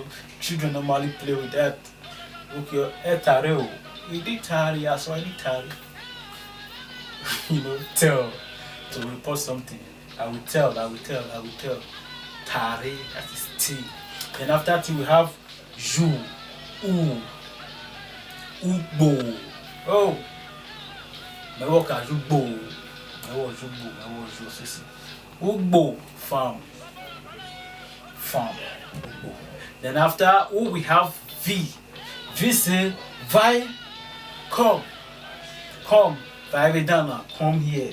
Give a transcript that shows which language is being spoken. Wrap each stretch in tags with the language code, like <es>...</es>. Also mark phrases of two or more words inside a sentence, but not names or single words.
<en>Children normally play with that.</en> <bin>Okay, etare. Iditare, yes, iditare.</bin> <en>You know, tell. To report something. I will tell. Tare, that is T. Then after T we have Ju. U.</en> <bin>Ugbo. Oh. Mewoka Jugbo. Ugbo. Farm.</bin> <en>Ugbo. Then after U we have V. V say Vi. Come. Vaidana. Come here.</en>